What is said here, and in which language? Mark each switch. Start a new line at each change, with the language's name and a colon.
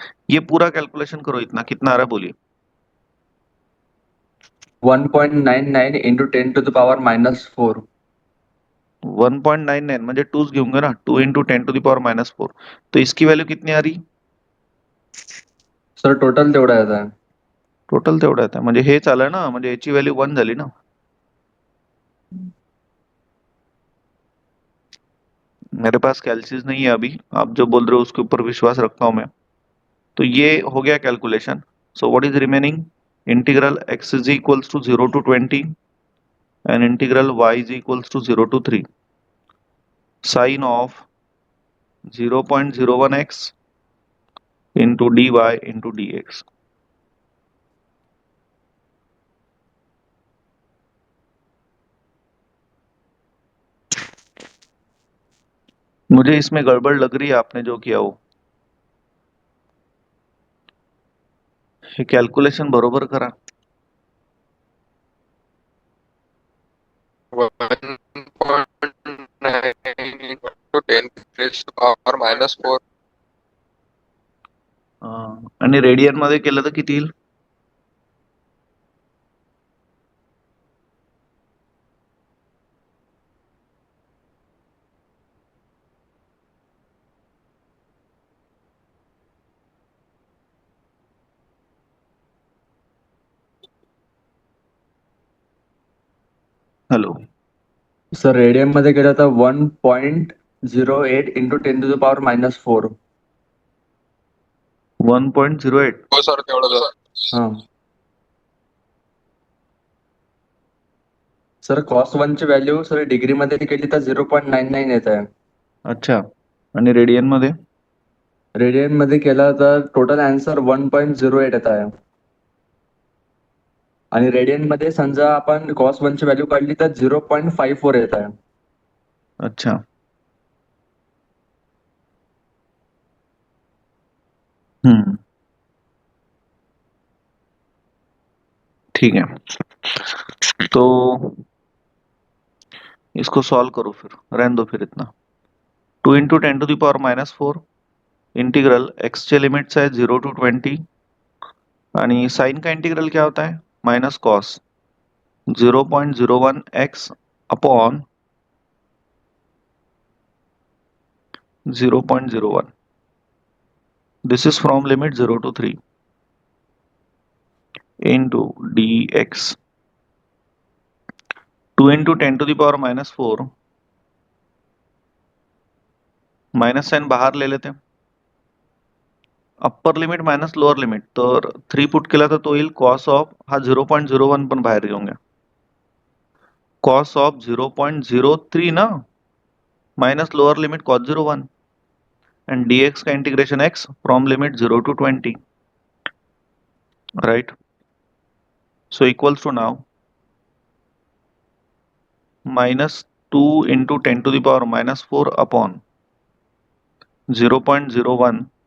Hindi: ये पूरा कैलकुलेशन करो। इतना कितना आ रहा है बोलिए।
English: 1.99 into 10⁻⁻⁴.
Marathi: 1.99 म्हणजे टूज घेऊंगे ना।
Hindi: 2 × 10⁻⁻⁴ तो इसकी वैल्यू कितनी आ रही?
Marathi: सर टोटल तेवढा येत आहे. टोटल तेवढा येतं म्हणजे हे आलं ना, म्हणजे याची व्हॅल्यू 1 झाली ना।
Hindi: मेरे पास कैलसीज नहीं है अभी, आप जो बोल रहे हो उसके ऊपर विश्वास रखता हूं मैं। तो ये हो गया calculation.
English: So what is remaining? Integral x is equals to 0 to 20 and integral y is equals to 0 to 3 sine of 0.01x into d y into d x.
Hindi: मुझे इसमें गड़बड़ लग रही है आपने जो किया वो।
Marathi: हे कॅल्क्युलेशन बरोबर करा।
English: 1.9 into 10⁻⁴.
Marathi: आणि रेडियन मध्ये केलं तर किती येईल?
English: hello,
Marathi: सर रेडियन मध्ये केलं तर 1.08 into 10⁻⁻⁴. 1.08। हो सर तेवढं. हा सर cos 1 ची व्हॅल्यू सर डिग्री मध्ये केली तर 0.99 येत आहे. अच्छा, आणि रेडियन मध्ये? रेडियन मध्ये केला तर टोटल आन्सर 1.08 येत आहे. आणि रेडियन मध्ये समजा आपण cos 1 ची व्हॅल्यू काढली तर 0.54 येत आहे.
Hindi: अच्छा, हम्म, ठीक है। तो इसको सॉल्व करो फिर, रहने दो फिर इतना।
Marathi: 2 × 10⁻⁴ इंटीग्रल एक्स चे लिमिट्स आहे 0 to 20 आणि
Hindi: साइन का इंटीग्रल क्या होता है?
English: Minus cos 0.01x upon 0.01। This is from limit 0 to 3 into dx।
Hindi: 2 × 10⁻⁴ minus sign बाहेर ले लेते हैं।
Marathi: Upper limit minus lower limit, तर 3 पुट केला तर तो येईल कॉस ऑफ हा 0.01 पण बाहेर घेऊन घ्या।
English: Cos of 0.03 ना, minus lower limit cos 01 and dx का integration x from लिमिट 0 to 20, right. So equals to now -2 × 10⁻⁻⁴ upon 0.01